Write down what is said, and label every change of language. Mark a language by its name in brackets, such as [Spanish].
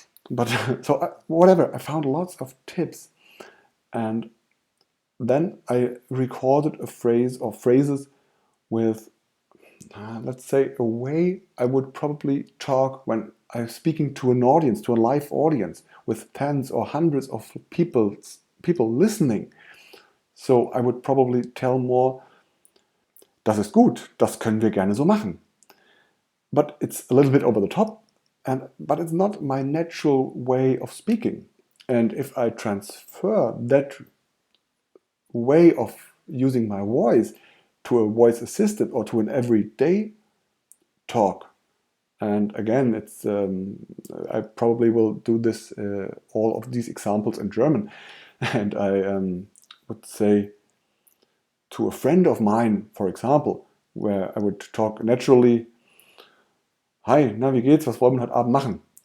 [English] But so whatever, I found lots of tips, and then I recorded a phrase or phrases with, let's say, a way I would probably talk when I'm speaking to an audience, to a live audience with tens or hundreds of people listening. So I would probably tell more, [German] das ist gut, das können wir gerne so machen. [English] But it's a little bit over the top, but it's not my natural way of speaking. And if I transfer that way of using my voice to a voice assistant or to an everyday talk, and again, it's I probably will do this all of these examples in German, and I would say to a friend of mine, for example, where I would talk naturally, [German] hi, na, wie geht's, was wollen wir heute Abend machen?